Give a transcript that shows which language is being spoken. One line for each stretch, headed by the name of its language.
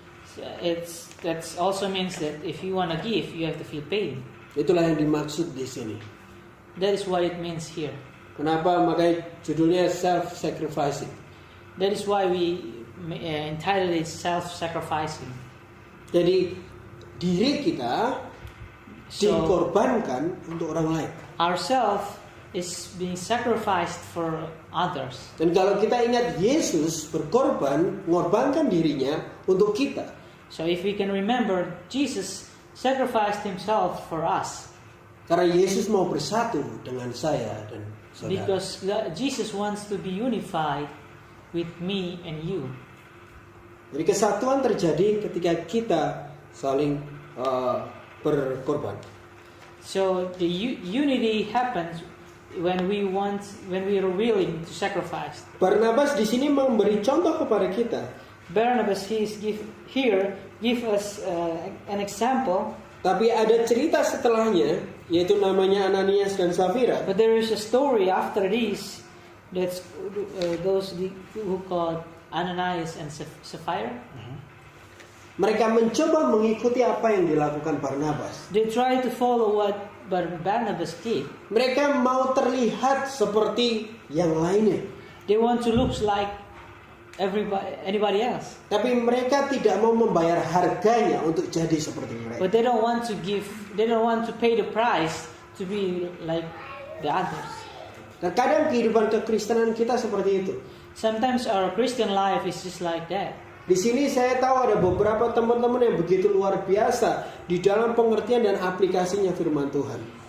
English: So that also means that if you want to give, you have to feel pain.
Indonesian: Itulah yang dimaksud di sini.
English: That is what it means here.
Indonesian: Kenapa makanya judulnya self-sacrificing.
English: That is why we entitled it self-sacrificing.
Indonesian: Jadi diri kita dikorbankan untuk orang lain.
English: Ourself is being sacrificed for others.
Indonesian: Dan kalau kita ingat Yesus berkorban, mengorbankan dirinya untuk kita.
English: So if we can remember, Jesus sacrificed himself for us.
Indonesian: Karena Yesus mau bersatu dengan saya dan saudara.
English: Because Jesus wants to be unified with me and you.
Indonesian: Jadi kesatuan terjadi ketika kita saling berkorban.
English: So the unity happens when we are willing to sacrifice.
Indonesian: Barnabas di sini memberi contoh kepada kita.
English: Barnabas give us an example.
Indonesian: Tapi ada cerita setelahnya, yaitu namanya Ananias dan Safira.
English: But there is a story after this. That's those who called Ananias and Sapphira.
Indonesian: Mereka mencoba mengikuti apa yang dilakukan Barnabas.
English: They try to follow what Barnabas did.
Indonesian: Mereka mau terlihat seperti yang lainnya.
English: They want to look like anybody else.
Indonesian: Tapi mereka tidak mau membayar harganya untuk jadi seperti mereka.
English: But they don't want to give. They don't want to pay the price to be like the others.
Indonesian: Terkadang kehidupan kekristenan kita seperti itu.
English: Sometimes our Christian life is just like that.
Indonesian: Di sini saya tahu ada beberapa teman-teman yang begitu luar biasa di dalam pengertian dan aplikasinya firman Tuhan.